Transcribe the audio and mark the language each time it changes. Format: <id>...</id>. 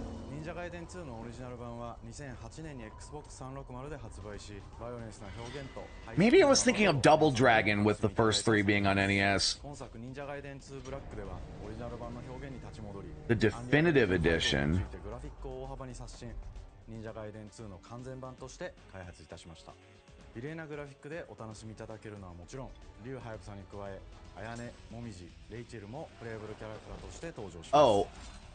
<ja>忍者ガイデン2のオリジナル版は2008年に Xbox360 で発売し、バイオレンスな表現と</ja> <en>Maybe I was thinking of Double Dragon with the first three being on NES.</en> <ja>本作忍者ガイデン2ブラックではオリジナル版の表現に立ち戻り、</ja> <en>The definitive edition.</en> <ja>グラフィックを大幅に刷新、忍者ガイデン2の完全版として開発いたしました。美麗なグラフィックでお楽しみいただけるのはもちろん、竜ハヤブサに加え、綾音、もみじ、レイチェルもプレイブルキャラクターとして登場します。</ja>